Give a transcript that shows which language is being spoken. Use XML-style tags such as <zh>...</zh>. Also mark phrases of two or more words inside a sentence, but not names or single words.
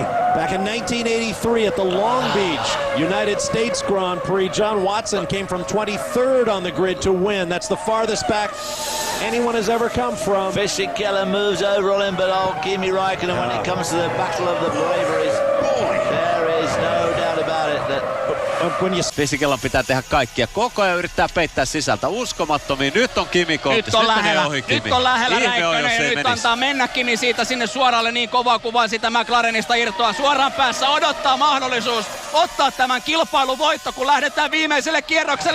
<en>Back in 1983 at the Long Beach United States Grand Prix, John Watson came from 23rd on the grid to win. That's the farthest back anyone has ever come from. Fisichella moves over on him, but Kimi Raikkonen, when it comes to the battle of the braveries, there is no doubt about it that</en> <fi>Fisichella pitää tehdä kaikkia. Koko ajan yrittää peittää sisältä. Uskomattomia. Nyt on Kimi kohtis. Nyt on lähellä Räikkönen ja nyt antaa mennä Kimi siitä sinne suoralle niin kovaa kuvaa sitä McLarenista irtoa. Suoraan päässä odottaa mahdollisuus ottaa tämän kilpailun voitto, kun lähdetään viimeiselle kierrokselle.</fi>